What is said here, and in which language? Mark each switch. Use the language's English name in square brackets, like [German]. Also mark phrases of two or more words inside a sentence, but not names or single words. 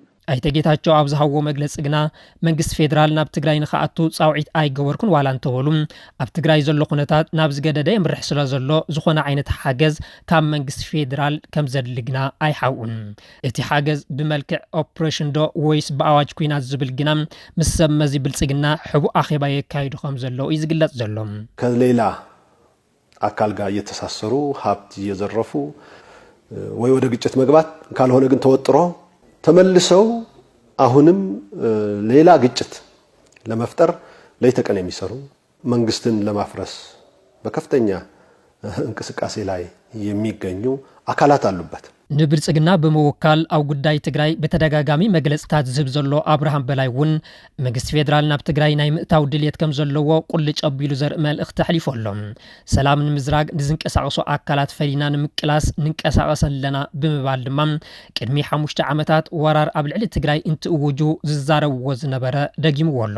[Tigrinya] ኣይተ ጌታቸው ኣብ ዝሃብዎ መግለፂ ግና መንግስቲ ፌደራል ናብ ትግራይ ንኽኣቱ ጻውዒት ኣይገበርኩን ዋላ እንተበሉ ኣብ ትግራይ ዘሎ ኩነታት ናብ ዝገደደ የምርሕ ስለ ዘሎ ዝኾነ ዓይነት ሓገዝ ካብ መንግስቲ ፌደራል ከም ዘድሊ ግና ኣይሓውኡን። እቲ ሓገዝ ብመልክዕ ኦፕሬሽን ዶ ወይስ ብኣዋጅ ኩናት ዝብል ግና ምስ ሰብ መዚ ብልጽግና ሕቡእ ኣኼባ የካይዱ ከም ዘለዉ እዩ ዝግለጽ ዘሎ። [Amharic] ከሌላ አካል ጋር እየተሳሰሩ ሀብት እየዘረፉ ወይ ወደ ግጭት መግባት ካልሆነ ግን ተወጥሮ ተመልሰው አሁንም ሌላ ግጭት ለመፍጠር ለይተቀን የሚሰሩ መንግስትን ለማፍረስ በከፍተኛ እንቅስቃሴ ላይ የሚገኙ አካላት አሉበት። [Tigrinya] ንብልጽግና በመወካል ኣብ ጉዳይ ትግራይ በተደጋጋሚ መግለጽታት ዝህብ ዘሎ አብርሃም በላይ እውን መንግስቲ ፌደራል ናብ ትግራይ ናይ ምእታው ድልየት ከም ዘለዎ ቁልጭ ኣቢሉ ዘርኢ መልእኽቲ ኣሕሊፉ ኣሎ። ሰላም ንምዝራግ ንዝንቀሳቐሱ ኣካላት ፈሊና ንምቅላስ ንንቀሳቐስ ኣለና ብምባል ድማ ቅድሚ 5 ዓመታት ወራር ኣብ ልዕሊ ትግራይ እንትእውጁ ዝዛረብዎ ዝነበረ ደጊምዎ ኣሎ።